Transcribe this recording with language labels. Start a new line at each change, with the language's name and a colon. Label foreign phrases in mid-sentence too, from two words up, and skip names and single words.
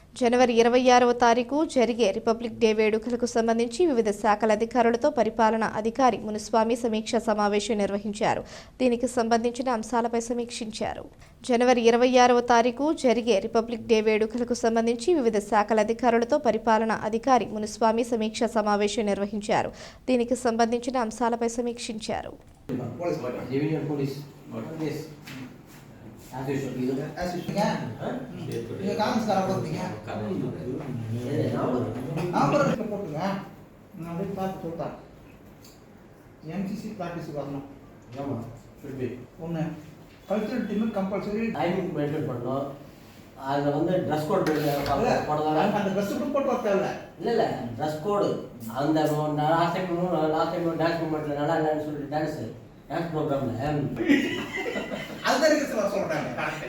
Telugu: జనవరి 26వ తారీఖు జరిగే రిపబ్లిక్ డే వేడుకలకు సంబంధించి వివిధ శాఖల అధికారులతో పరిపాలనా అధికారి మునుస్వామి సమీక్షా సమావేశం నిర్వహించారు. దీనికి సంబంధించిన అంశాలపై సమీక్షించారు. జనవరి 26వ తారీఖు జరిగే రిపబ్లిక్ డే వేడుకలకు సంబంధించి వివిధ శాఖల అధికారులతో పరిపాలనా అధికారి మునుస్వామి సమీక్షా సమావేశం నిర్వహించారు. దీనికి సంబంధించిన అంశాలపై సమీక్షించారు.
Tamil: MCC practice வரணும்.
English: ஆமா should be. ஒண்ணு cultural team compulsory timing maintain
Tamil: பண்ணனும். அதுல வந்து
English: Dress code
Tamil: போடலாம். அந்த
English: Dress code
Tamil: போட்டு வரல.
English: இல்ல Dress code அந்த last time dance moment
Tamil: நல்லா இல்லன்னு சொல்லி
English: dance program
Tamil: அதுதான் இருக்கு சார் சொல்றாங்க.